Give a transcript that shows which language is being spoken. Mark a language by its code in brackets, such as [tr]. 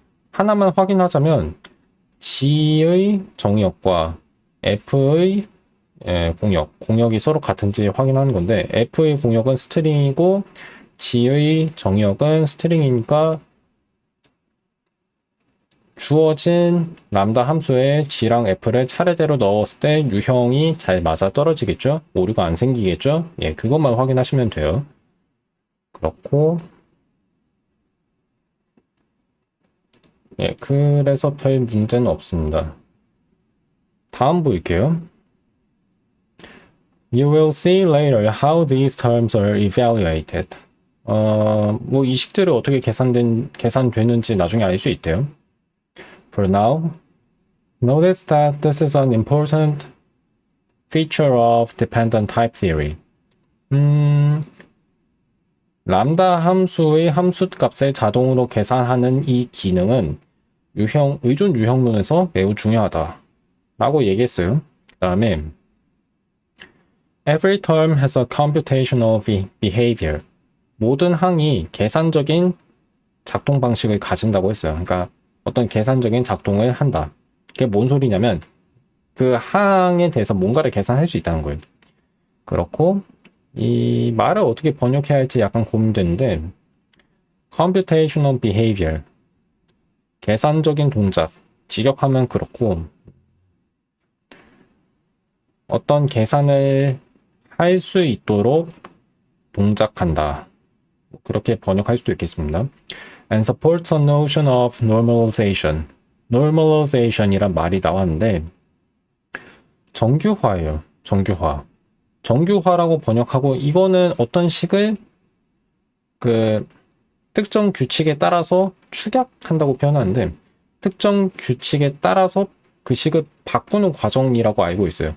[ko] 하나만 확인하자면 G의 정의역과 F의 공역이 서로 같은지 확인하는 건데 F의 공역은 스트링이고 G의 정의역은 스트링이니까 주어진 람다 함수에 G랑 F를 차례대로 넣었을 때 유형이 잘 맞아 떨어지겠죠? 오류가 안 생기겠죠? 예, 그것만 확인하시면 돼요. 그렇고 예, 그래서 별 문제는 없습니다. 다음 볼게요. [en] You will see later how these terms are evaluated. [ko] 뭐 이 식들이 어떻게 계산되는지 나중에 알 수 있대요. [en] For now, notice that this is an important feature of dependent type theory. [ko] 람다 함수의 함수값을 자동으로 계산하는 이 기능은 의존 유형론에서 매우 중요하다 라고 얘기했어요. 그 다음에 [en] Every term has a computational behavior. [ko] 모든 항이 계산적인 작동 방식을 가진다고 했어요. 그러니까 어떤 계산적인 작동을 한다. 그게 뭔 소리냐면 그 항에 대해서 뭔가를 계산할 수 있다는 거예요. 그렇고 이 말을 어떻게 번역해야 할지 약간 고민되는데 computational behavior 계산적인 동작 직역하면 그렇고 어떤 계산을 할 수 있도록 동작한다. 그렇게 번역할 수도 있겠습니다. [en] And supports a notion of normalization. [ko] normalization이란 말이 나왔는데 정규화예요. 정규화. 정규화라고 번역하고 이거는 어떤 식을 그 특정 규칙에 따라서 축약한다고 표현하는데 특정 규칙에 따라서 그 식을 바꾸는 과정이라고 알고 있어요.